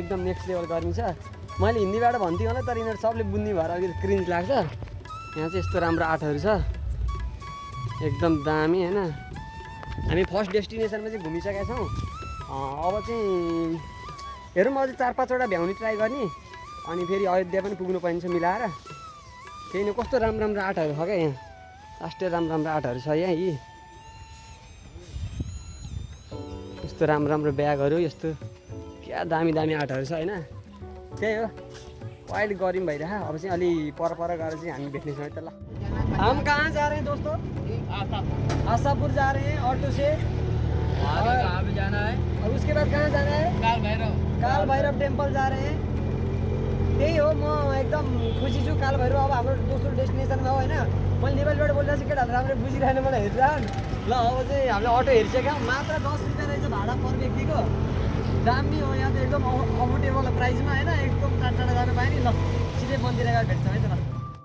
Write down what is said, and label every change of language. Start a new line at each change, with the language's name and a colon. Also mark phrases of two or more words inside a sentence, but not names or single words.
Nepali: एकदम
English: next level
Nepali: गर्मी छ मैले हिन्दीबाट भन्थेँ होला तर यिनीहरू सबले बुझ्ने भएर अलिकति क्रिन्ज लाग्छ यहाँ चाहिँ यस्तो राम्रो आर्टहरू छ एकदम दामी होइन हामी
English: first destinationमा
Nepali: चाहिँ घुमिसकेका छौँ अब चाहिँ हेरौँ अझै 4-5वटा भ्याउने ट्राई गर्ने अनि फेरि अयोध्या पनि पुग्नु पाइन्छ मिलाएर त्यही नै कस्तो राम्रो राम्रो आर्टहरू छ क्या यहाँ लास्टै राम्रो राम्रो आर्टहरू छ यहाँ यी यस्तो राम्रो राम्रो ब्यागहरू यस्तो क्या दामी दामी आर्टहरू छ होइन त्यही हो वाइल्ड गरौँ भइरह अब चाहिँ अलि पर गएर चाहिँ हामी भेट्नेछौँ है त ल
Hindi: हम कहाँ जा रहे हैं दोस्तों आशापुर जा रहे हैं ऑटो से कहाँ पे जाना है और उसके बाद कहाँ जाना है काल भैरव टेम्पल जा रहे हैं
Nepali: त्यही हो म एकदम खुसी छु काल भैरव अब हाम्रो दोस्रो डेस्टिनेसनमा हो होइन मैले नेपालीबाट बोलिरहेको छु केटाहरू राम्रो बुझिरहेन मलाई हेरिरहन् ल अब चाहिँ हामीले अटो हेरिसक्यौँ मात्र 10 रुपियाँ रहेछ भाडा पर व्यक्तिको दामी हो यहाँ त एकदम
English: affordable priceमा
Nepali: होइन एकदम टाढा जानु पायो नि ल सिधै मन्दिर गएर भेट्छौँ है त ल